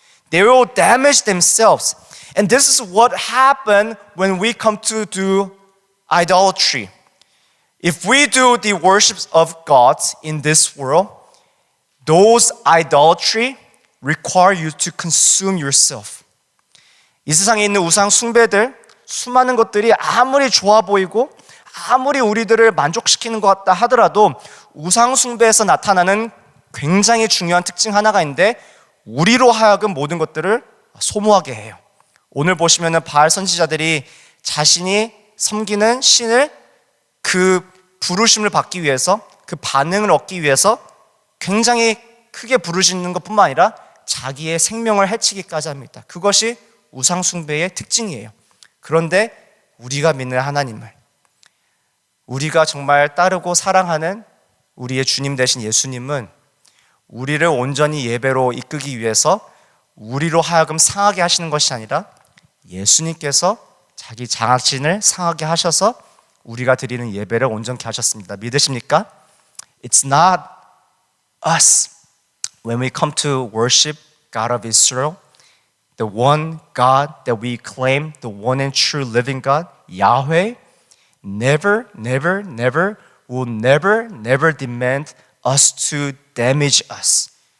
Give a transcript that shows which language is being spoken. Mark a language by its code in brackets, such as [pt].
[en] They will damage themselves. And this is what happened when we come to do idolatry. If we do the worships of gods in this world, those idolatry require you to consume yourself. [ko] 이 세상에 있는 우상 숭배들, 수많은 것들이 아무리 좋아 보이고 아무리 우리들을 만족시키는 것 같다 하더라도 우상 숭배에서 나타나는 굉장히 중요한 특징 하나가 있는데 우리로 하여금 모든 것들을 소모하게 해요. 오늘 보시면은 바알 선지자들이 자신이 섬기는 신을 그 부르심을 받기 위해서 그 반응을 얻기 위해서 굉장히 크게 부르시는 것뿐만 아니라 자기의 생명을 해치기까지 합니다. 그것이 우상 숭배의 특징이에요. 그런데 우리가 믿는 하나님을, 우리가 정말 따르고 사랑하는 우리의 주님 되신 예수님은 우리를 온전히 예배로 이끄기 위해서 우리로 하여금 상하게 하시는 것이 아니라 예수님께서 자기 자신을 상하게 하셔서 우리가 드리는 예배를 온전케 하셨습니다. 믿으십니까? [en] It's not us. When we come to worship God of Israel, the one God that we claim, the one and true living God, Yahweh, never demand us to damage us.